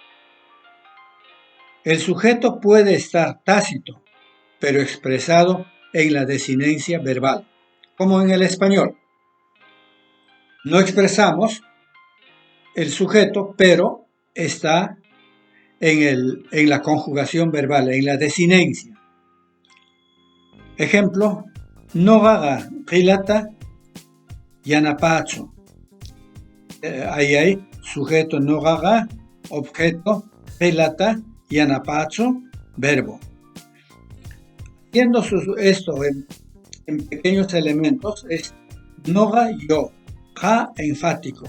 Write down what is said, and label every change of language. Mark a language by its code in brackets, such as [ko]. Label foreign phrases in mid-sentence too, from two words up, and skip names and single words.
[es] El sujeto puede estar tácito, pero expresado en la desinencia verbal, como en el español. No expresamos el sujeto, pero está en la conjugación verbal, en la desinencia. Ejemplo, [qu] nogaga qilata yanapacho. [es] Ahí hay sujeto nogaga, objeto [qu] qilata yanapacho, [es] verbo. Haciendo esto en pequeños elementos es noga yo, ja enfático.